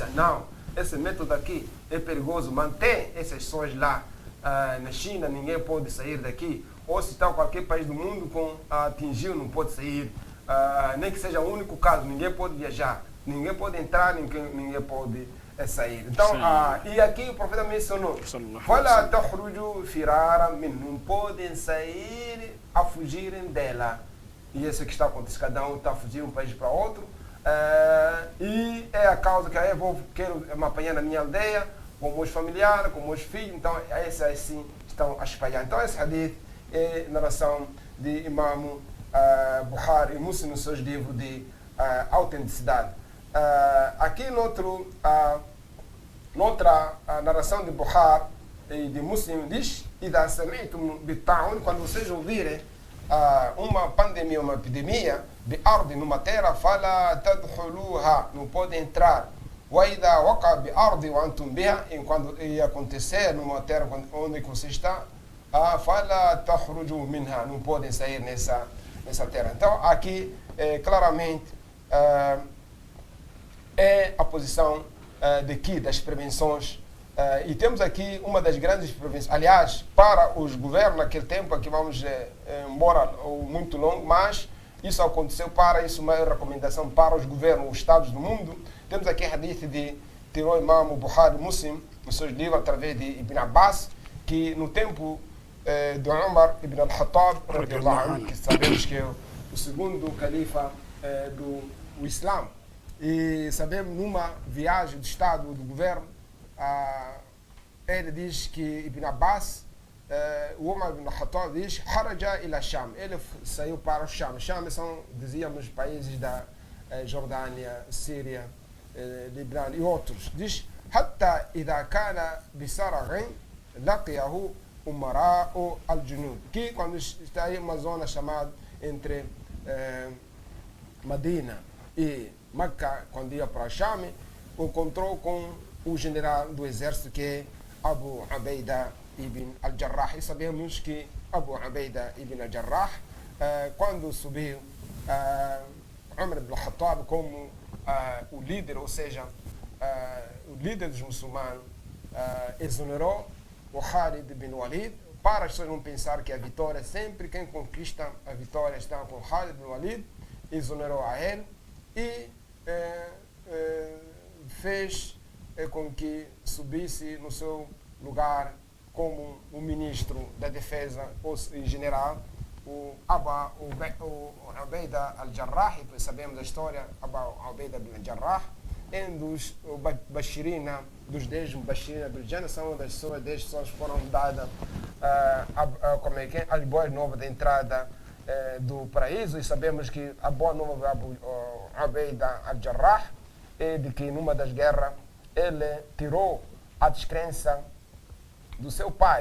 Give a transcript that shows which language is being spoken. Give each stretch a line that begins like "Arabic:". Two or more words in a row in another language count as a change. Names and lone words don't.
Portuguese: Não, esse método aqui é perigoso. Mantém essas pessoas lá na China, ninguém pode sair daqui. Ou se está qualquer país do mundo atingiu, não pode sair. Nem que seja o único caso, ninguém pode viajar, ninguém pode entrar, ninguém pode sair. Então, e aqui o profeta mencionou, fala
Arabic: تخرجوا فرارا من,
Portuguese: não podem sair a fugirem dela. E isso que está acontecendo, cada um está a fugir de um país para outro. E é a causa que eu quero me apanhar na minha aldeia, com meus familiares, com meus filhos, então esses assim estão a espalhar. Então esse hadith é narração de Imam Bukhari e Muslim nos seus livros de autenticidade. Aqui noutra narração de Bukhari e de Muslim diz,
Arabic: إذا سمعتم بالطاعون,
Portuguese: quando vocês ouvirem uma pandemia, uma epidemia, بأرض, numa terra,
Arabic: فلا تدخلوها,
Portuguese: não pode entrar.
Arabic: وإذا وقع بأرض وأنتم بها,
Portuguese: quando acontecer numa terra onde você está, fala
Arabic: تخرجوا منها,
Portuguese: não podem sair nessa terra. Então, aqui, claramente, é a posição das prevenções. E temos aqui uma das grandes prevenções. Aliás, para os governos naquele tempo, aqui vamos embora muito longo, mas isso aconteceu para isso, uma recomendação para os governos, os estados do mundo. Temos aqui a hadith tirou o Imam Bukhari Muslim, nos seus livros, através de Ibn Abbas, que no tempo de Umar ibn al-Khattab, que sabemos que é o segundo califa do Islã, e sabemos numa viagem do Estado, do governo, ele diz que Ibn Abbas, o Umar ibn al-Khattab diz,
Arabic: خرج إلى الشام,
Portuguese: ele saiu para o Sham. Sham são, dizíamos, países da Jordânia, Síria, Líbano e outros. Diz,
Arabic: حتى إذا كان بسرغ لقيه أمراء الجنود,
Portuguese: que quando está em uma zona chamada entre Medina e Meca, quando ia para Sham, encontrou com o general do exército, que é Abu Ubaida ibn al-Jarrah. E sabemos que Abu Ubaida ibn al-Jarrah, quando subiu Umar ibn al-Khattab como o líder, ou seja, o líder dos muçulmanos, exonerou o Khalid ibn Walid, para as pessoas não pensar que a vitória, sempre quem conquista a vitória está com Khalid ibn Walid, exonerou a ele e fez com que subisse no seu lugar como o ministro da defesa, ou general, o Ubaida al-Jarrah. E sabemos a história, Abu Ubaida al-Jarrah, um dos Bashirina, dos 10 Bashirina do Jannah, são uma das pessoas, 10 pessoas foram dadas as boas novas da entrada do paraíso. E sabemos que a boa nova de Abu Ubaida al-Jarrah é de que numa das guerras ele tirou a descrença do seu pai.